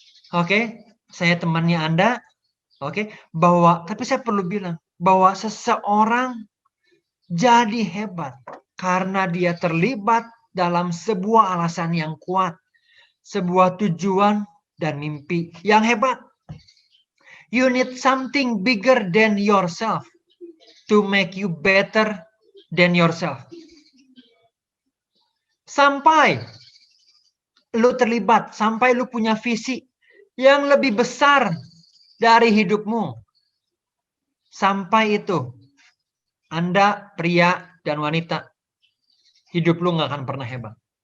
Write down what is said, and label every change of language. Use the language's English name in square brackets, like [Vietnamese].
[Indonesian] Oke, saya temannya Anda, oke, tapi saya perlu bilang, bahwa seseorang jadi hebat karena dia terlibat dalam sebuah alasan yang kuat, sebuah tujuan dan mimpi yang hebat. [English] You need something bigger than yourself to make you better than yourself. [Indonesian] Sampai lu terlibat, sampai lu punya visi yang lebih besar dari hidupmu. Sampai itu, Anda pria dan wanita, hidup lu nggak akan pernah hebat.